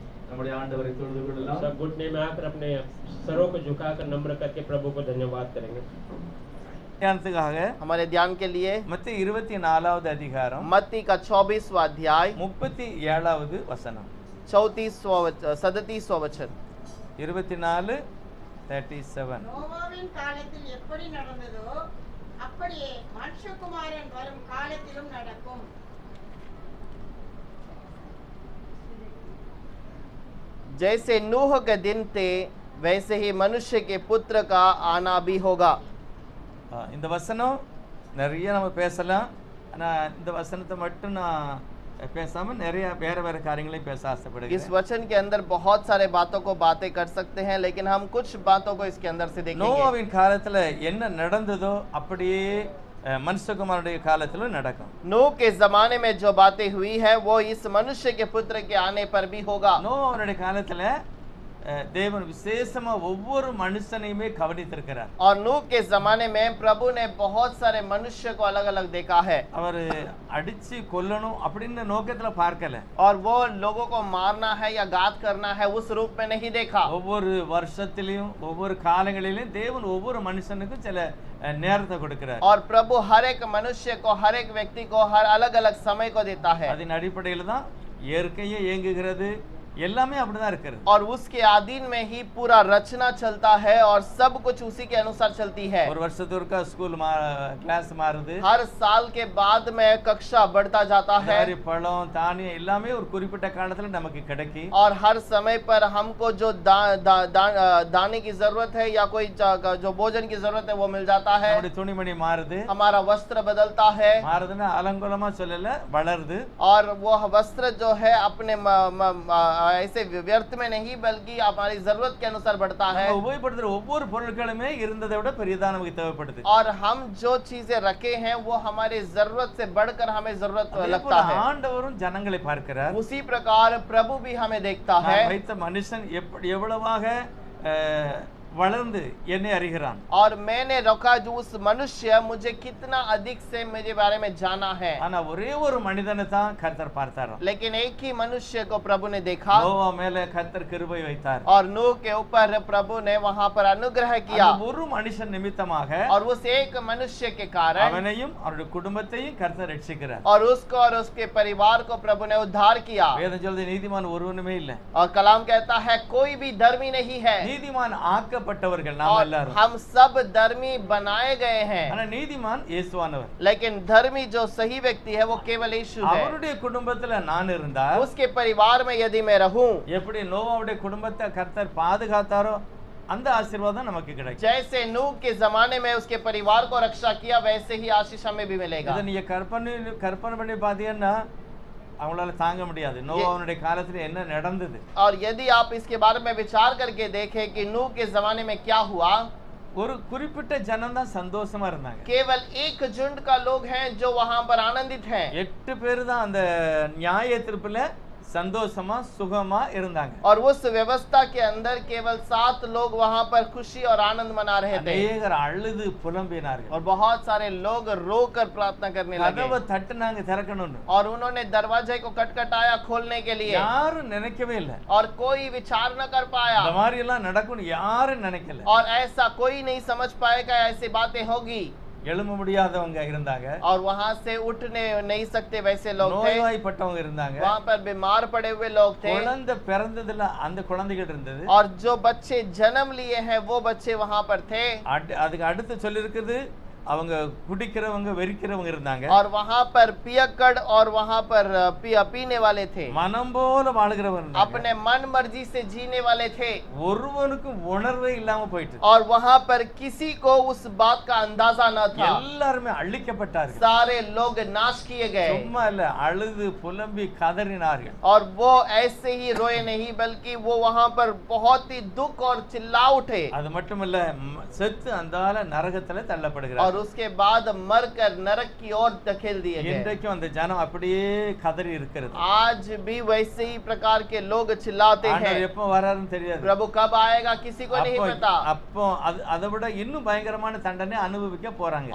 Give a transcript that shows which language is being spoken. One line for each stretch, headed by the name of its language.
Hindi: सब घुटने में आकर अपने सरों को झुकाकर नम्र करके प्रभु को धन्यवाद करेंगे। हमारे ध्यान के लिए
Tamil: मत्ती 24வது அதிகாரம்
Hindi: मत्ती का 24वां अध्याय
Tamil: 37வது वचனம்
Hindi: 37वां वचन 24:37
Tamil: நோவாவின் காலத்தில் எப்படி நடந்ததோ அப்படியே மனுஷகுமாரன் வரும் காலத்திலும் நடக்கும்।
Hindi: जैसे नूह के दिन थे वैसे ही मनुष्य के पुत्र का आना भी होगा।
Tamil: இந்த வசனம் நிறைய நம்ம பேசலாம், ஆனா இந்த வசனத்தை மட்டும் நான் பேசாம நிறைய வேற வேற காரியங்களையும் பேச ஆசைப்படுகிறேன்।
Hindi: इस वचन के अंदर बहुत सारे बातों को बातें कर सकते हैं, लेकिन हम कुछ बातों को इसके अंदर से देखेंगे।
Tamil: நோவாவின் காலத்துல என்ன நடந்ததோ அப்படியே மனுஷகுமாரனுடைய காலத்துல நடக்கும்।
Hindi: नूह के जमाने में जो बातें हुई है वो इस मनुष्य के पुत्र के आने पर भी होगा।
Tamil: நோவாவுடைய காலத்துல தேவன் விசேஷமா ஒவ்வொரு மனுஷனையுமே கவனித்திருக்கிறார்।
Hindi: और नूह के जमाने में प्रभु ने बहुत सारे मनुष्य को अलग अलग देखा है।
Tamil: அவர் அடிச்சு கொல்லணும் அப்படின்ற நோக்கத்துல பார்க்கல,
Hindi: और वो लोगों को मारना है या घात करना है उस रूप में नहीं देखा।
Tamil: ஒவ்வொரு வருஷத்திலும் ஒவ்வொரு காலங்களிலும் தேவன் ஒவ்வொரு மனுஷனுக்கும் சில நேரத்தை கொடுக்கிறார்।
Hindi: और प्रभु हर एक मनुष्य को, हर एक व्यक्ति को हर अलग अलग समय को देता है।
Tamil: அதன் அடிப்படையில் தான் இயற்கையே இயங்குகிறது, எல்லாமே அப்படிதான் இருக்குது।
Hindi: और उसके अधीन में ही पूरा रचना चलता है और सब कुछ उसी के अनुसार चलती है।
Tamil: ஒரு வருஷத்துக்கு ஸ்கூல் கிளாஸ் மாறுது,
Hindi: हर साल के बाद में कक्षा बढ़ता जाता है,
Tamil: பழம் தானியம் எல்லாமே ஒரு குறிப்பிட்ட காலத்துல நமக்கு கிடைக்கும்।
Hindi: और हर समय पर हमको जो दाने की जरूरत है या कोई जो भोजन की जरूरत है वो मिल जाता है।
Tamil: துணிமணி மாறுது,
Hindi: हमारा वस्त्र बदलता है,
Tamil: மாறுதுன்னா அலங்கோலமா சொல்லல, வளருது।
Hindi: और वो वस्त्र जो है अपने ऐसे व्यर्थ में नहीं बल्कि हमारी जरूरत के अनुसार बढ़ता है।
Tamil: உபயோகப்படுத்துற ஒவ்வொரு பொருட்களுமே இருந்ததை விட பெரியதா நமக்கு தேவைப்படுது।
Hindi: और हम जो चीजें रखे हैं वो हमारी जरूरत से बढ़कर हमें जरूरत लगता है।
Tamil: ஆண்டவரும் ஜனங்களை பார்க்கிறார்,
Hindi: उसी प्रकार प्रभु भी हमें देखता है।
Tamil: வைத்த மனுஷன் எவ்வளவாக வளர்ந்து என்னை அறிகிறான்।
Hindi: और मैंने रखा जो उस मनुष्य मुझे कितना अधिक से मेरे बारे में जाना है।
Tamil: ஆனா ஒரே ஒரு மனிதனை தான் கர்த்தர் பார்த்தார்,
Hindi: लेकिन एक ही मनुष्य को प्रभु ने देखा।
Tamil: நோவா மேல கர்த்தர் கிருபை வைத்தார்,
Hindi: और नूह के ऊपर प्रभु ने वहां पर अनुग्रह किया।
Tamil: ஒரு மனுஷன் நிமித்தமாக
Hindi: और उस एक मनुष्य के कारण
Tamil: அவனையும் அவருடைய குடும்பத்தையும் கர்த்தர் ரட்சிக்கிறார்।
Hindi: और उसको और उसके परिवार को प्रभु ने उद्धार किया।
Tamil: வேதம் சொல்லுது நீதிமான் ஒருவனுமே இல்ல,
Hindi: और कलाम कहता है कोई भी धर्मी नहीं है।
Tamil: நீதிமான் ஆக்கப்பட்டவர்கள் நாம்
Hindi: और
Tamil: எல்லாரும்,
Hindi: हम सब धर्मी बनाए गए हैं।
Tamil: ஆனா நீதிமான் இயேசுவானவர்।
Hindi: लेकिन धर्मी जो सही व्यक्ति है वो केवल यीशु है।
Tamil: அவருடைய குடும்பத்துல நான் இருந்தா,
Hindi: उसके परिवार में यदि मैं रहूं,
Tamil: எப்படி நோவாவுடைய குடும்பத்தை கர்த்தர் பாதுகாத்தாரோ அந்த ஆசீர்வாதம் நமக்கு கிடைக்கும்।
Hindi: जैसे नूह के जमाने में उसके परिवार को रक्षा किया वैसे ही आशीष हमें भी मिलेगा।
Tamil: இதை நீங்க கற்பனை பண்ணி பாத்தீங்கன்னா அவங்களால தாங்க முடியாது நோவாவுடைய காலத்துல என்ன நடந்தது।
Hindi: और यदि आप इसके बारे में विचार करके देखें कि नूह के जमाने में क्या हुआ,
Tamil: ஒரு குறிப்பிட்ட ஜனம் தான் சந்தோஷமா இருந்தாங்க।
Hindi: केवल एक झुंड का लोग हैं जो वहां पर आनंदित हैं।
Tamil: 8 பேர் தான் அந்த நியாய தீர்ப்புல சந்தோஷமா சுகமா இருந்தாங்க.
Hindi: और उस व्यवस्था के अंदर केवल 7 लोग वहां पर खुशी और आनंद मना रहे थे
Tamil: அநேகர் அழுது புலம்பினார்கள்.
Hindi: और बहुत सारे लोग रोकर प्रार्थना करने लगे
Tamil: கதவை தட்டுனாங்க திறக்கணும்னு.
Hindi: और उन्होंने दरवाजे को खटखटाया खोलने के लिए
Tamil: யாரும் நினைக்கவே இல்லை.
Hindi: और कोई विचार न कर पाया
Tamil: இந்த மாதிரி எல்லாம் நடக்கும்னு யாரும் நினைக்கல.
Hindi: और ऐसा कोई नहीं समझ पाएगा ऐसी बातें होगी
Tamil: எழும்ப முடியாதவங்க இருந்தாங்க.
Hindi: और वहां से उठने नहीं सकते वैसे लोग थे
Tamil: நோய்வாய்ப்பட்டவங்க இருந்தாங்க.
Hindi: वहां पर बीमार पड़े हुए लोग थे
Tamil: குழந்தை பிறந்ததுல அந்த குழந்தைகள் இருந்தது.
Hindi: और जो बच्चे जन्म लिए हैं वो बच्चे वहां पर थे
Tamil: அதுக்கு அடுத்து சொல்லி இருக்குது அவங்க குடிக்கிறவங்க வெறிக்கிறவங்க இருந்தாங்க.
Hindi: और वहां पर पियक्कड़ और वहां पर पीने वाले थे
Tamil: மனம் போல வாழுகிறவங்க இருந்தாங்க.
Hindi: अपने मन मर्जी से जीने वाले थे
Tamil: ஒருவனுக்கும் உணர்வே இல்லாம போயிட்டு
Hindi: और वहां पर किसी को उस बात का अंदाजा न था
Tamil: எல்லாருமே அழிக்கப்பட்டார்கள்.
Hindi: सारे लोग नाश किए गए
Tamil: சும்மா இல்ல அழுது புலம்பி கதறினார்கள்.
Hindi: और वो ऐसे ही रोए नहीं बल्कि वो वहां पर बहुत ही दुख और चिल्ला उठे
Tamil: அது மட்டுமல்ல செத்து அந்தால நரகத்துல தள்ளப்படுகிறார்.
Hindi: और उसके बाद मरकर नरक की ओर धकेल दिए गए
Tamil: இன்றைக்கும் அந்த ஜனம் அப்படியே கதறி இருக்கிறது.
Hindi: आज भी वैसे ही प्रकार के लोग चिल्लाते हैं
Tamil: ஆண்டவர் எப்ப வராருன்னு தெரியாது.
Hindi: प्रभु कब आएगा किसी को नहीं पता
Tamil: அப்போ அதை விட இன்னும் பயங்கரமான தண்டனை அனுபவிக்க போறாங்க.